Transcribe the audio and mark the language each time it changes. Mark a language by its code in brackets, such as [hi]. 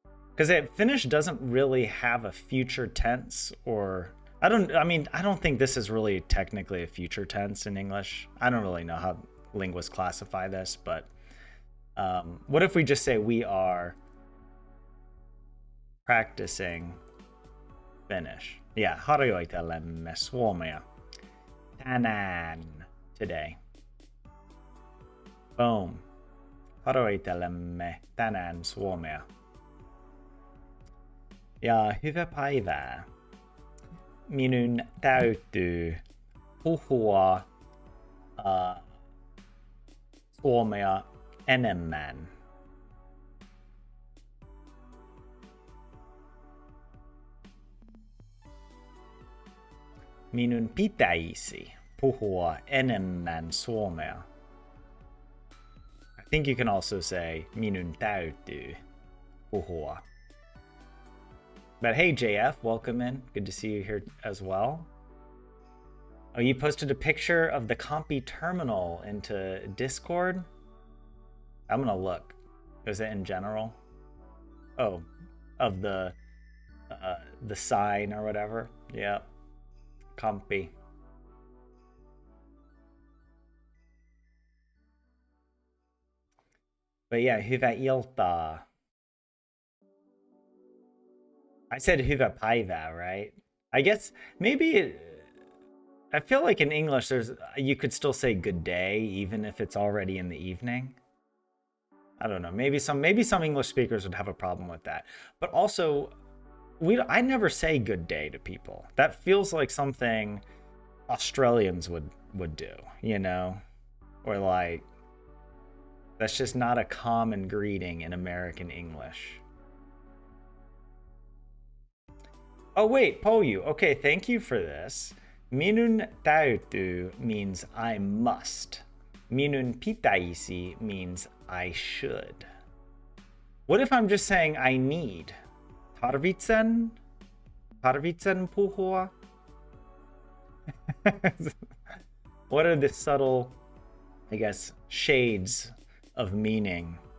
[en] Because Finnish doesn't really have a future tense or... I don't think this is really technically a future tense in English. I don't really know how linguists classify this, but what if we just say we are practicing Finnish? Yeah, [fi] harjoittelemme suomea tänään, [en] today. Boom. [fi] Harjoittelemme tänään suomea. Ja hyvää päivää. Minun täytyy puhua suomea enemmän. Minun pitäisi puhua enemmän suomea. [en] I think you can also say [fi] minun täytyy puhua. [en] But hey, JF, welcome in. Good to see you here as well. Oh, you posted a picture of the Compi terminal into Discord? I'm gonna look. Is it in general? Oh, of the sign or whatever. Yeah, Compi. But yeah, [fi] hyvää iltaa. [en] I said [fi] hyvää päivää, [en] right? I guess maybe I feel like in English you could still say good day even if it's already in the evening. I don't know. Maybe some English speakers would have a problem with that. But also I never say good day to people. That feels like something Australians would do, you know? Or like that's just not a common greeting in American English. Oh wait, Poyu. Okay, thank you for this. [fi] Minun täytyy [en] means I must. [fi] Minun pitäisi [en] means I should. What if I'm just saying I need? [fi] Tarvitsen puhua? [en] What are the subtle, I guess, shades of meaning